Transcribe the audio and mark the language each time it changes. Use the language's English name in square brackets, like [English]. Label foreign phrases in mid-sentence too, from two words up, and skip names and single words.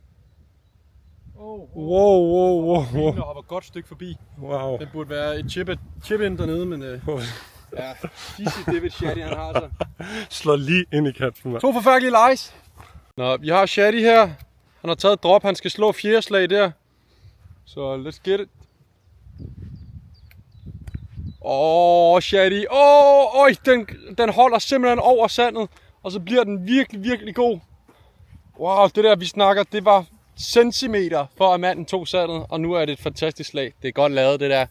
[Danish] Wow. Den hopper et godt stykke forbi. Wow. Den burde være et chip-in dernede, men ja, disse David Shaddy, han har så. Slår lige ind i kanten, mand. 2 forfærdelige lejes. Nå, vi har Shaddy her. Han har taget drop, han skal slå 4 slag der. Så [English] let's get it. [Danish] Shaddy. Den holder simpelthen over sandet. Og så bliver den virkelig, virkelig god. Wow, det der vi snakker, det var centimeter for at manden tog sandet. Og nu er det et fantastisk slag. Det er godt lavet, det der.